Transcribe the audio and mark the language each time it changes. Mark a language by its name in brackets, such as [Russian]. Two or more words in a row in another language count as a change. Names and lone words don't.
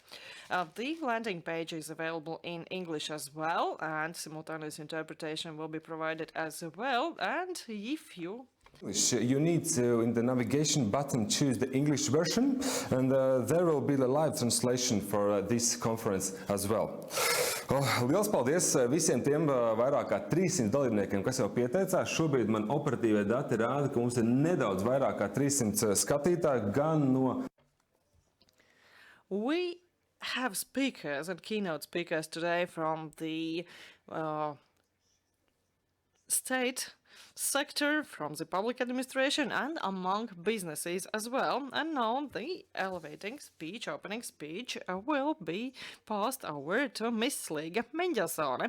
[English] The landing page is available in English as well, and simultaneous interpretation will be provided as well. And if you You need to, in the navigation button, choose the English version, and there will be the live translation for this conference as well. [Latvian] Liels paldies visiem tiem vairāk kā 300 dalībniekiem, kas jau pieteicās. Šobrīd man operatīvie dati rāda, ka mums ir nedaudz vairāk kā 300 skatītāji gan no. [English] We have speakers and keynote speakers today from the state sector, from the public administration and among businesses as well. And now the opening speech will be passed over to Miss Liga Mendelsone.